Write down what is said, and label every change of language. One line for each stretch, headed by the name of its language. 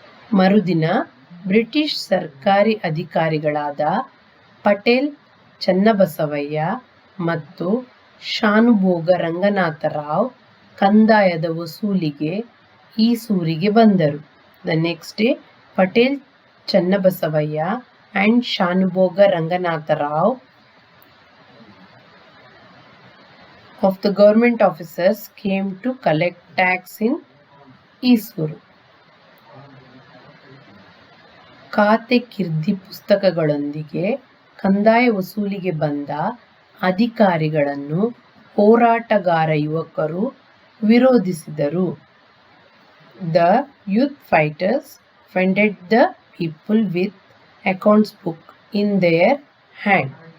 Kannada: ಮರುದಿನ ಬ್ರಿಟಿಷ್ ಸರ್ಕಾರಿ ಅಧಿಕಾರಿಗಳಾದ ಪಟೇಲ್ ಚನ್ನಬಸವಯ್ಯ ಮತ್ತು ಶಾನುಭೋಗ ರಂಗನಾಥರಾವ್ ಕಂದಾಯದ ವಸೂಲಿಗೆ ಈಸೂರಿಗೆ ಬಂದರು.
English: The next day, Patel Channabasavaya and Shanubhoga Ranganatha Rao of the government officers came to collect tax in Isuru.
Kannada: ಖಾತೆ ಕಿರ್ದಿ ಪುಸ್ತಕಗಳೊಂದಿಗೆ ಕಂದಾಯ ವಸೂಲಿಗೆ ಬಂದ ಅಧಿಕಾರಿಗಳನ್ನು ಹೋರಾಟಗಾರ ಯುವಕರು ವಿರೋಧಿಸಿದರು.
English: The youth fighters funded the people with accounts book in their hand.